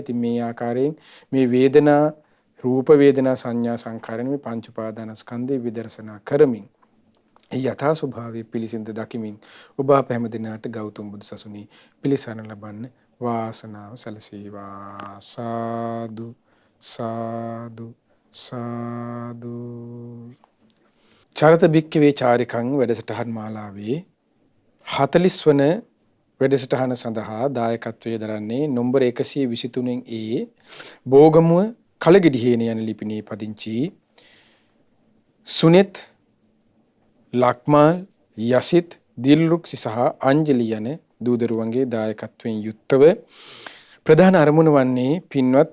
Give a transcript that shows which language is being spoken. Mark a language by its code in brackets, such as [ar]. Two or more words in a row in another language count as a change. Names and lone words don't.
[si] ඉතින් මේ ආකාරයෙන් මේ වේදනා රූප වේදනා සංඥා සංඛාරණ මේ පංච උපාදානස්කන්ධේ විදර්ශනා කරමින් ඒ යථා ස්වභාවය පිළිසින්ද දකිමින් ඔබ අප හැම දිනකට ගෞතම බුදු සසුනේ පිළිසරණ ලබන්න වාසනාව සැලසේවා. සාදු සාදු සාදු. චරත භික්ඛවේ චාරිකං වැඩසටහන් මාලාවේ 40 වන වැඩසටහන සඳහා දායකත්වයේ දරන්නේ නම්බර 123 ඒ බෝගමුව කලගෙඩිහේන යන ලිපිනේ පදිංචි සුනිත්, ලක්මාල්, යසිත්, දිල්රුක්සි සහ අංජලි යන දූදරුවන්ගේ දායකත්වයෙන් යුක්තව ප්‍රධාන අරමුණ වන්නේ පින්වත්